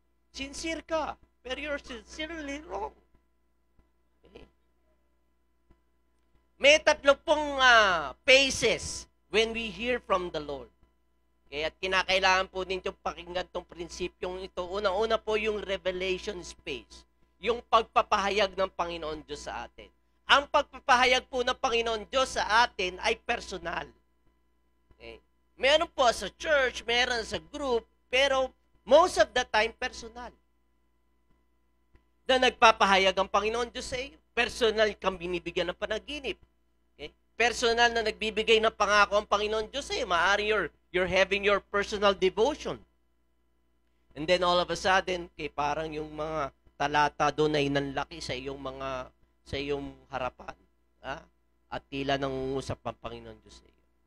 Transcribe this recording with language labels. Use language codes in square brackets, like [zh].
[tl] Sincere ka, pero [en] you're sincerely wrong. May 3 phases when we hear from the Lord. [tl] Okay, at kinakailangan po din yung pakinggan itong prinsipyong ito. Una-una po yung revelation space. Yung pagpapahayag ng Panginoon Diyos sa atin. Ang pagpapahayag po ng Panginoon Diyos sa atin ay personal. Okay. Meron po sa church, meron sa group, pero [en] most of the time, [tl] personal. Na nagpapahayag ang Panginoon Diyos sa iyo. Personal kang binibigyan ng panaginip. Okay? Personal na nagbibigay ng pangako ang Panginoon Diyos sa iyo. [en] Maaari you're having your personal devotion. And then all of a sudden, [tl] parang yung mga talata doon ay nanlaki sa iyong harapan. Ha? At tila nangungusap ang Panginoon Diyos sa iyo.